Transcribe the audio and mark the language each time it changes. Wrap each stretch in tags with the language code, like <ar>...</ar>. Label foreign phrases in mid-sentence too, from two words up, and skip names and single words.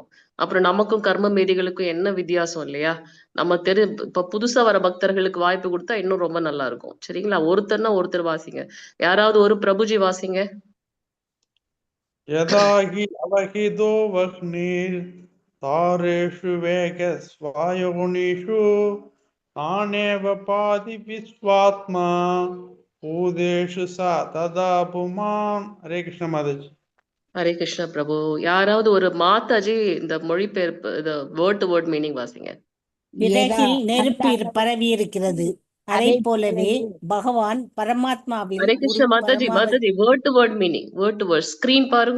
<ta>அப்புறம் நமக்கும் கர்ம மேதிகளுக்கும் என்ன வித்தியாசம் இல்லையா? நம்ம இப்ப புதுசா வர பக்தர்களுக்கு வாய்ப்பு கொடுத்தா இன்னும் ரொம்ப நல்லா இருக்கும். சரிங்களா? ஒருத்தர்னா ஒருத்தர் வாசிங்க. யாராவது ஒரு பிரபுஜி வாசிங்க.</ta> <sa>यथाहि अवहितो वह्निर् दारेषु वेकस्वयोनिषु तानेव पाति विश्वात्मा भूतेषु सा तदा पुमान्. हरे कृष्ण माताजी. हरे कृष्णा प्रभु.</sa> <ta>யாராவது ஒரு மாதாஜி இந்த மொழிபெயர்ப்பு இது</ta> <en>word to word meaning</en> <ta>வாசிங்க. விறகில் நெருப்பு பரவி இருக்கிறது, அதை போலவே பகவான் பரமாத்மாவில் ஹரே கிருஷ்ண மாதாஜி, மாதாஜி</ta> <en>word to word meaning, word to word screen</en> <ta>பாருங்க.</ta>